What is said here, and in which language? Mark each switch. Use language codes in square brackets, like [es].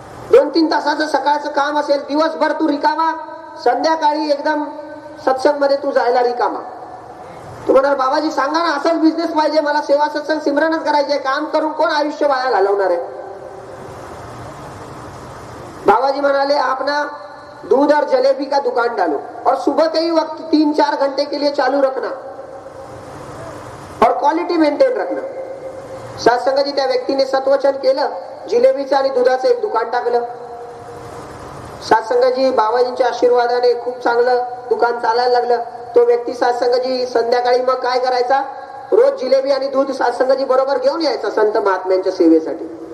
[mr] 2-3 तासाचं सकाळचं काम असेल, दिवसभर तू रिकामा, संध्याकाळी एकदम सत्संग मध्ये तू जायला रिकामा. तू म्हणाल बाबाजी सांगा ना, असाच बिझनेस पाहिजे मला, सेवा सत्संग सिमरनच करायचे, काम करून कोण आयुष्य वाया घालवणार आहे? [hi] बाबाजी म्हणाले आप ना दूध और जलेबी का दुकान डालो और सुबह के ही वक्त 3-4 घंटे के लिए चालू रखना और क्वालिटी मेंटेन रखना. [mr] सत्संगाजी त्या व्यक्तीने सत्वचन केलं, जिलेबीचं आणि दुधाचं एक दुकान टाकलं. सत्संगाजी बाबाजींच्या आशीर्वादाने खूप चांगलं दुकान चालायला लागलं. तो व्यक्ती सत्संगाजी संध्याकाळी मग काय करायचा, रोज जिलेबी आणि दूध सत्संगाजी बरोबर घेऊन यायचा संत महात्म्यांच्या सेवेसाठी.